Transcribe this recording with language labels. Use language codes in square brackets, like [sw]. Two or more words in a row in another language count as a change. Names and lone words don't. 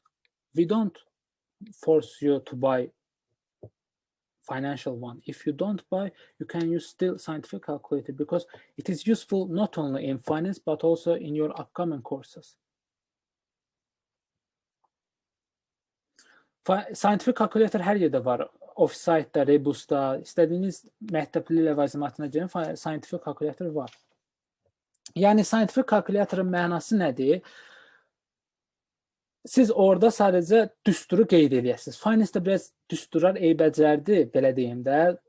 [en] We don't force you to buy financial one. If you don't buy, you can use still scientific calculator because it is useful not only in finance, but also in your upcoming courses. Scientific calculator [az] hər yerdə var. Offsite-da, Rebus'da, istədiyiniz məktəbli ləvazimatına girin, [en] scientific calculator [az] var. Yəni, [en] scientific calculatorın [az] mənası nədir? Siz orada sadəcə düsturu qeyd edəsiniz. Finance-da biraz düsturlar eybəcərdir, belə deyim də.